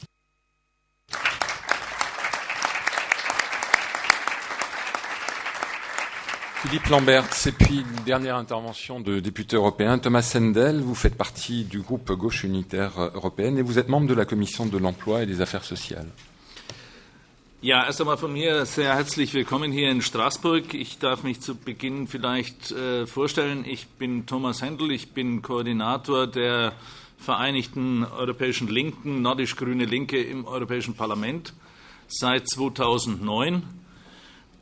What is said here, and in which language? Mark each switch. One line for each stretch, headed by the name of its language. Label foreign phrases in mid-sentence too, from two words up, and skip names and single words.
French: Philippe Lamberts, et puis une dernière intervention de député européen. Thomas Sendel, vous faites partie du groupe Gauche Unitaire Européenne et vous êtes membre de la Commission de l'Emploi et des Affaires sociales.
German: Ja, erst einmal von mir sehr herzlich willkommen hier in Straßburg. Ich darf mich zu Beginn vielleicht vorstellen. Ich bin Thomas Hendel, ich bin Koordinator der Vereinigten Europäischen Linken, Nordisch-Grüne Linke im Europäischen Parlament seit 2009.